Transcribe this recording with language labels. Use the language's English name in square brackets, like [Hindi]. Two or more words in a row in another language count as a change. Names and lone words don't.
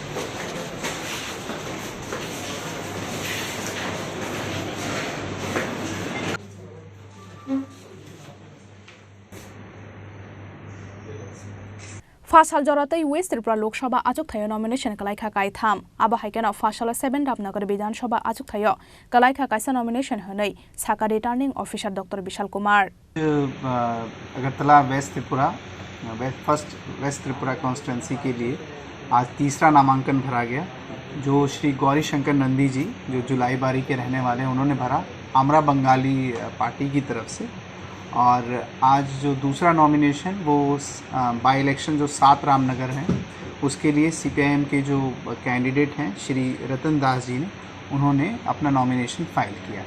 [Kok Borok] Fasal Joratai West Tripura Lok Sabha ajok thayo nomination kalaikha kai tham aba haikena Fasala 7 Ramnagar Bidhan Sabha ajok thayo kalaikha kaisa nomination honai Saka [English] returning officer Dr. [Kok Borok] Bishal Kumar. [Hindi] अगरतला वेस्ट त्रिपुरा वेस्ट त्रिपुरा कॉन्स्टिट्यूंसी के लिए आज तीसरा नामांकन भरा गया जो श्री गौरी शंकर नंदी जी जो जुलाई बारी के रहने वाले हैं उन्होंने भरा आमरा बंगाली पार्टी की तरफ से। और आज जो दूसरा नॉमिनेशन वो [English] by election [Hindi] जो 7 रामनगर हैं उसके लिए सीपीआईएम के जो कैंडिडेट हैं श्री रतन दास जी ने उन्होंने अपना नॉमिनेशन फाइल किया।